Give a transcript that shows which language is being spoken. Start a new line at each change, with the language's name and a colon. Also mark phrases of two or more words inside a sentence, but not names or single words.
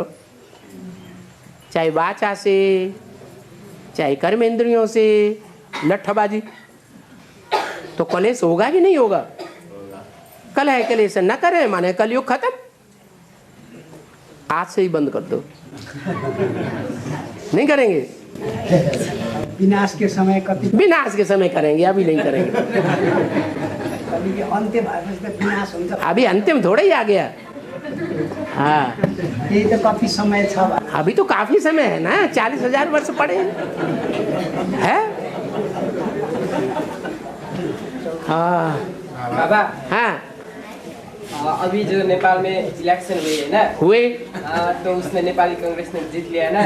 Hindi: चाहे वाचा से, चाहे कर्म इंद्रियों से, लट्ठबाजी, तो कलेश होगा कि नहीं होगा? कलह कलेश न करें माने कलयुग खत्म। आज से ही बंद कर दो। नहीं करेंगे? विनाश के समय कति विनाश के समय करेंगे, अभी नहीं करेंगे।
Nepali: कलिको अन्त्य भएपछि त विनाश हुन्छ।
Hindi: अभी अंतिम थोड़ा ही आ गया। हाँ,
Nepali: यही त कति समय छ बाबा?
Hindi: अभी तो काफी समय है ना, 40,000 वर्ष पड़े हैं। हाँ बाबा, हाँ अभी जो नेपाल में इलेक्शन हुए है ना, हुए तो उसमें नेपाली कांग्रेस ने जीत लिया ना।